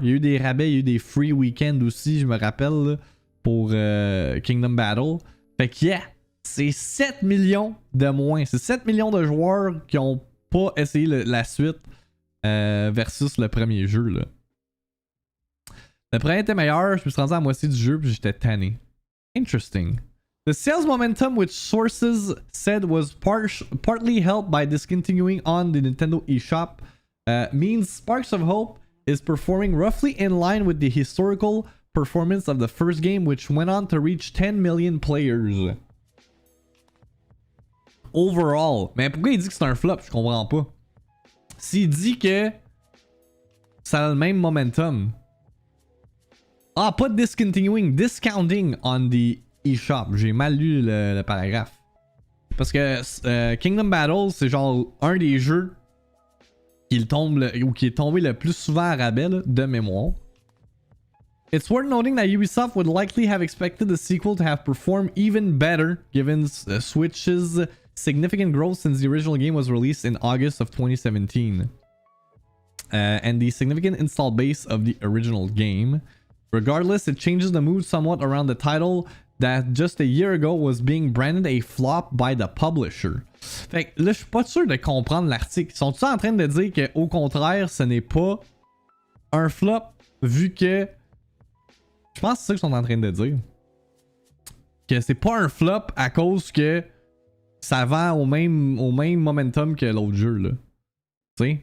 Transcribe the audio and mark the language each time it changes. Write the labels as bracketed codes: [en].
[fr] Il y a eu des rabais, il y a eu des free weekends aussi, je me rappelle, là, pour Kingdom Battle. Fait que yeah, c'est 7 millions de moins. C'est 7 millions de joueurs qui ont pas essayé la suite versus le premier jeu, là. Le premier était meilleur, je me suis rendu à la moitié du jeu puis j'étais tanné. [en] Interesting. The sales momentum, which sources said was partly helped by discontinuing on the Nintendo eShop, means Sparks of Hope is performing roughly in line with the historical performance of the first game, which went on to reach 10 million players. overall. [fr] Mais pourquoi il dit que c'est un flop? Je comprends pas. S'il dit que ça a le même momentum. [en] Ah, pas discontinuing, discounting on the eShop. [fr] J'ai mal lu le paragraphe. Parce que Kingdom Battle, c'est genre un des jeux qui est tombé le plus souvent à rabais là, de mémoire. [en] It's worth noting that Ubisoft would likely have expected the sequel to have performed even better given Switch's significant growth since the original game was released in August of 2017. And the significant install base of the original game. Regardless, it changes the mood somewhat around the title that just a year ago was being branded a flop by the publisher. [fr] Fait que là, je suis pas sûr de comprendre l'article. Sont-ils en train de dire qu'au contraire, ce n'est pas un flop vu que... Je pense que c'est ça qu'ils sont en train de dire. Que c'est pas un flop à cause que ça vend au même momentum que l'autre jeu, là. Tu sais?